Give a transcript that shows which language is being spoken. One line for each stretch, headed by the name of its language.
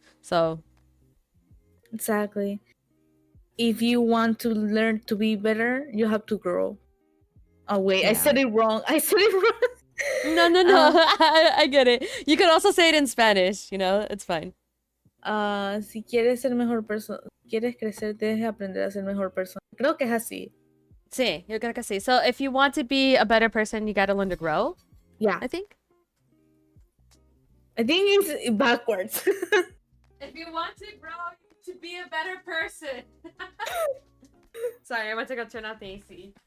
English: So exactly, if you want to learn to be better, you have to grow. Oh wait, yeah. I said it wrong. No. I get it. You can also say it in Spanish, you know, it's fine.
Spanish: Si quieres ser mejor persona, quieres crecer, debes aprender a ser mejor persona. Creo que es así. Sí, yo creo que sí.
English: So if you want to be a better person, you gotta learn to grow. Yeah. I think it's backwards. If you want to grow, to be a better person. Sorry, I went to go turn off the AC.